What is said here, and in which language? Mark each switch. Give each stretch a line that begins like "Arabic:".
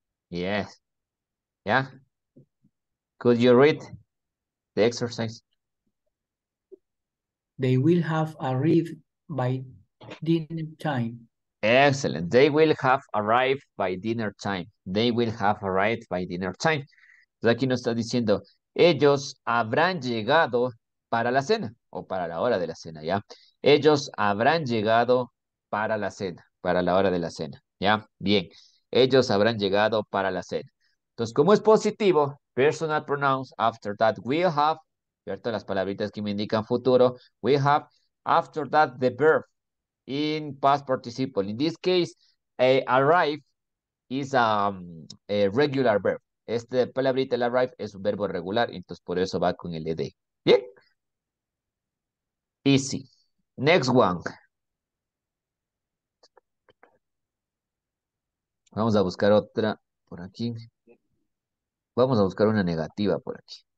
English: Yes. Yeah. Could you read the exercise? They will have arrived by dinner time. Excellent. They will have arrived by dinner time. They will have arrived by dinner time.
Spanish: Entonces aquí nos está diciendo, ellos habrán llegado para la cena o para la hora de la cena, ¿ya? Ellos habrán llegado para la cena, para la hora de la cena, ¿ya? Bien, ellos habrán llegado para la cena. Entonces, como es positivo, personal pronouns after that will have, ¿cierto?
English: Las palabritas que me indican futuro, will have after that the verb in past participle. In this case, arrive is a regular verb.
Spanish: Este palabrita, el arrive, es un verbo regular, entonces por eso va con el ed. Bien.
English: Easy. Next one.
Spanish: Vamos a buscar otra por aquí. Vamos a buscar una negativa por aquí.